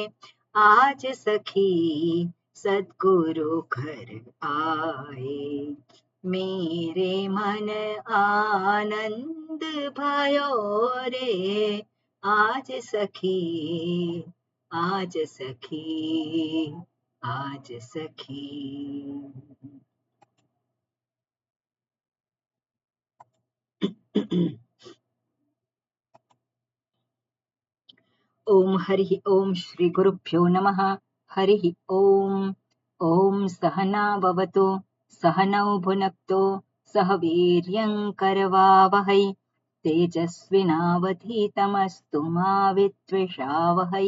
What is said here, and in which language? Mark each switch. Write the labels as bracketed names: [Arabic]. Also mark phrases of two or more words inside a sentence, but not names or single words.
[Hindi] आज सखी सद्गुरु घर आए, मेरे मन आनंद भयो रे। आज सखी आज सखी आज सखी। [Sanskrit] ओम हरि ओम श्री गुरुभ्यो नमः। हरि ओम। ओम सहना भवतु सहनौ भुनक्तु सह वीर्यं करवावहै, तेजस्विनावधीतमस्तु मा विद्विषावहै।